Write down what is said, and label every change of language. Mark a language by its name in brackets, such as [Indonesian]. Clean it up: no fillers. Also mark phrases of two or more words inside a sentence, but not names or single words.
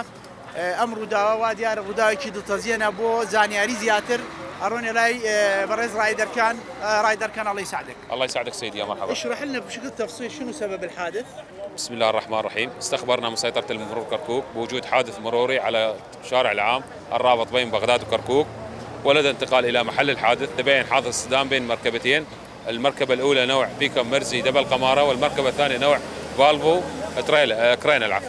[Central Kurdish] ئەم ڕووداوە وا دیارە ڕووداوێکی دڵتەزیێنە بۆ زانیاری زیاتر ئەڕۆنێ لای بەڕێز رايدەرکان. [Arabic] الله يساعدك. الله يساعدك سيدي، يا مرحبا. اشرح لنا بشكل تفصيل شنو سبب الحادث؟ بسم الله الرحمن الرحيم. استخبرنا من سيطرة المرور كركوك بوجود حادث مروري على الشارع العام الرابط بين بغداد وكركوك، ولدى انتقال إلى محل الحادث. تبين حادث اصطدام بين مركبتين، المركبة الأولى نوع بيكم مرزي دبل قمارة، والمركبة الثانية نوع فالفو كرين العفو.